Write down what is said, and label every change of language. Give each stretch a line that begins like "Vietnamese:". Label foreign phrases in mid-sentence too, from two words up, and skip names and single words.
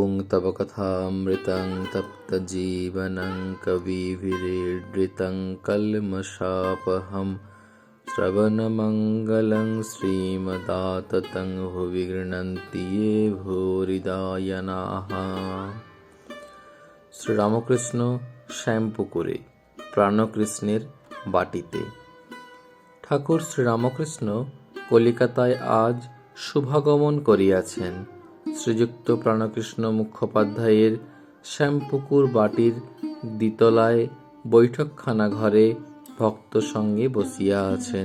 Sanskrit: तव कथामृतं तप्तजीवनं कविभिरीडृतं कल्मषापहं श्रवणमङ्गलं श्रीमदाततं भुवि गृह्णन्ति ये भूरिदायनाः।
Bangla: শ্রীরামকৃষ্ণ শ্যামপুকুরে প্রাণকৃষ্ণের বাটিতে। ঠাকুর শ্রীরামকৃষ্ণ কলিকাতায় আজ শুভাগমন করিয়াছেন। শ্রীযুক্ত প্রাণকৃষ্ণ মুখোপাধ্যায়ের শ্যামপুকুর বাটির দ্বিতলায় বৈঠকখানা ঘরে ভক্ত সঙ্গে বসিয়া আছেন।